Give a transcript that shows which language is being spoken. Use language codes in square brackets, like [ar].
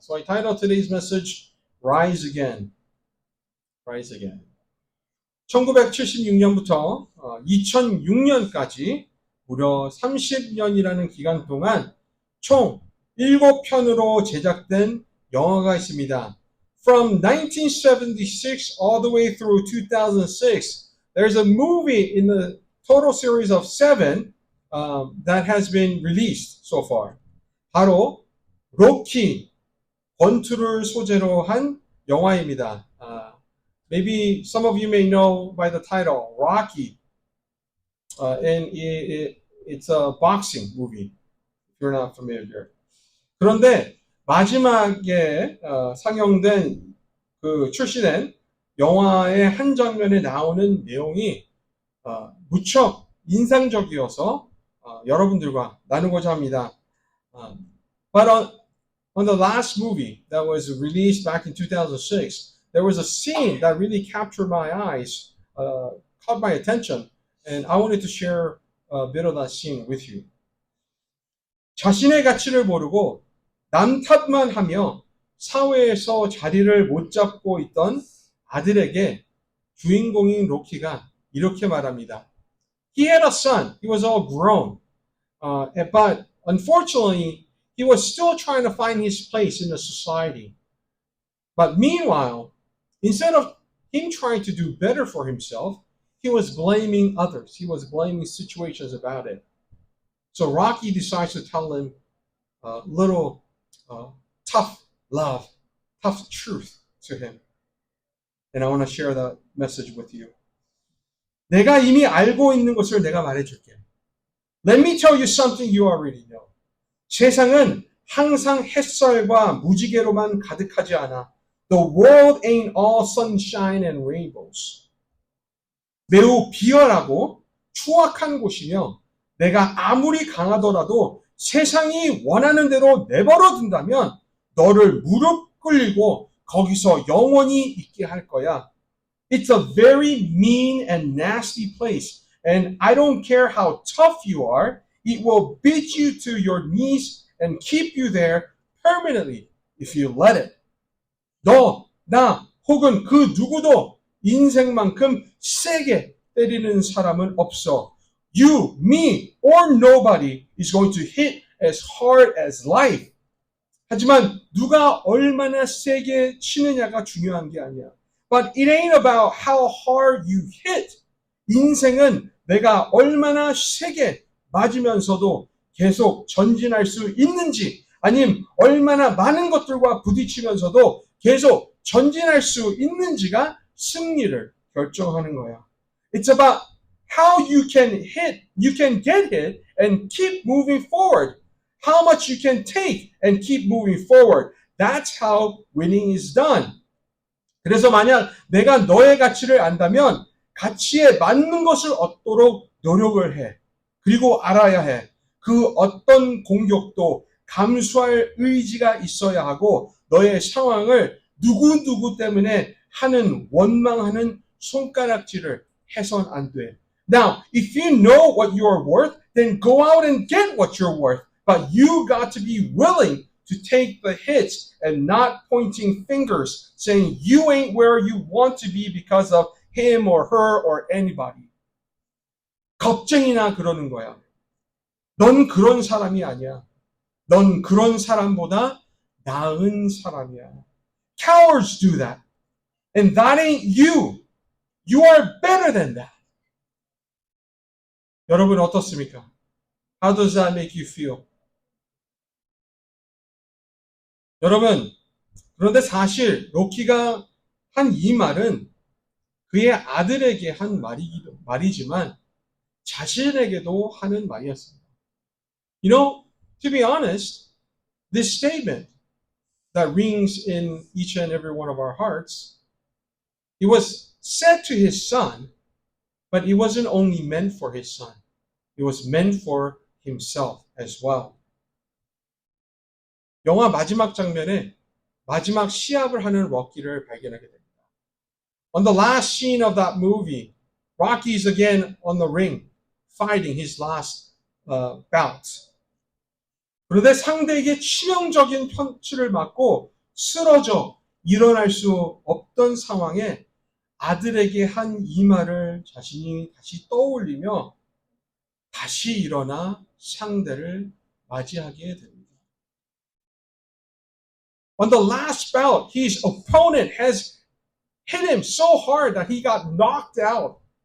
[en] So I titled today's message Rise Again. Rise Again. [ko] 1976년부터 2006년까지 무려 30년이라는 기간 동안 총 7편으로 제작된 영화가 있습니다. [en] From 1976 all the way through 2006, there's a movie in the total series of 7 that has been released so far. [ko] 바로 로키 권투를 소재로 한 영화입니다. [en] Maybe some of you may know by the title Rocky, and it's a boxing movie. If you're not familiar. [ko] 그런데 마지막에 상영된 출시된 영화의 한 장면에 나오는 내용이 무척 인상적이어서 여러분들과 나누고자 합니다. [en] But on the last movie that was released back in 2006, there was a scene that really captured my eyes, caught my attention, and I wanted to share a bit of that scene with you. [ko] 자신의 가치를 모르고 남 탓만 하며 사회에서 자리를 못 잡고 있던 아들에게 주인공인 로키가 이렇게 말합니다. [en] He had a son. He was all grown. But unfortunately, he was still trying to find his place in the society. But meanwhile, instead of him trying to do better for himself, he was blaming others. He was blaming situations about it. So Rocky decides to tell him a little tough love, tough truth to him. And I want to share that message with you. [ko] 내가 이미 알고 있는 것을 내가 말해줄게. [en] Let me tell you something you already know. [ko] 세상은 항상 햇살과 무지개로만 가득하지 않아. [en] The world ain't all sunshine and rainbows. [ko] 매우 비열하고 추악한 곳이며 내가 아무리 강하더라도 세상이 원하는 대로 내버려 둔다면 너를 무릎 꿇리고 거기서 영원히 있게 할 거야. [en] It's a very mean and nasty place. And I don't care how tough you are, it will beat you to your knees and keep you there permanently if you let it. [ko] 너, 나, 혹은 그 누구도 인생만큼 세게 때리는 사람은 없어. [en] You, me, or nobody is going to hit as hard as life. [ko] 하지만 누가 얼마나 세게 치느냐가 중요한 게 아니야. [en] But it ain't about how hard you hit. [ko] 인생은 내가 얼마나 세게 맞으면서도 계속 전진할 수 있는지, 아니면 얼마나 많은 것들과 부딪히면서도 계속 전진할 수 있는지가 승리를 결정하는 거야. [en] It's about how you can get hit and keep moving forward. How much you can take and keep moving forward. That's how winning is done. [ko] 그래서 만약 내가 너의 가치를 안다면 가치에 맞는 것을 얻도록 노력을 해. 그리고 알아야 해. 그 어떤 공격도 감수할 의지가 있어야 하고 너의 상황을 누구 때문에 하는 원망하는 손가락질을 해선 안 돼. [en] Now, if you know what you're worth, then go out and get what you're worth. But you got to be willing to take the hits and not pointing fingers saying you ain't where you want to be because of him or her or anybody. [ko] 겁쟁이나 그러는 거야. 넌 그런 사람이 아니야. 넌 그런 사람보다 나은 사람이야. [en] Cowards do that. And that ain't you. You are better than that. [ko] 여러분 어떻습니까? [en] How does that make you feel? [ko] 여러분, 그런데 사실 로키가 한 이 말은 그의 아들에게 한 말이지만 자신에게도 하는 말이었습니다. [en] You know, to be honest, this statement that rings in each and every one of our hearts, it was said to his son, but it wasn't only meant for his son. It was meant for himself as well. [ko] 영화 마지막 장면에 마지막 시합을 하는 럭키를 발견하게 됩니다. [en] On the last scene of that movie, Rocky is again on the ring, fighting his last bout. [ko] 그런데 상대에게 치명적인 펀치를 맞고 쓰러져 일어날 수 없던 상황에 아들에게 한 이 말을 자신이 다시 떠올리며 다시 일어나 상대를 맞이하게 됩니다. [en] On the last bout, his opponent has hit him so hard that he got knocked out.